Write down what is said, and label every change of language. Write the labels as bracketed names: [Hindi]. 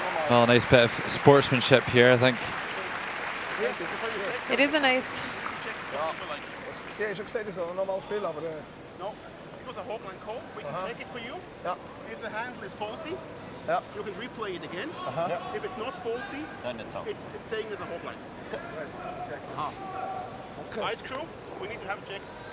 [English] Well, a nice bit of sportsmanship here, I think. It is a nice. [German] Sie haben schon gesagt, ich soll noch mal spielen, aber... [English] No, because a hog line call, we can check it for you. [German] Ja. [English] If the handle is faulty, you can replay it again. If it's not faulty, Then it's out. it's staying as a hog line. Ice crew, we need to have it checked.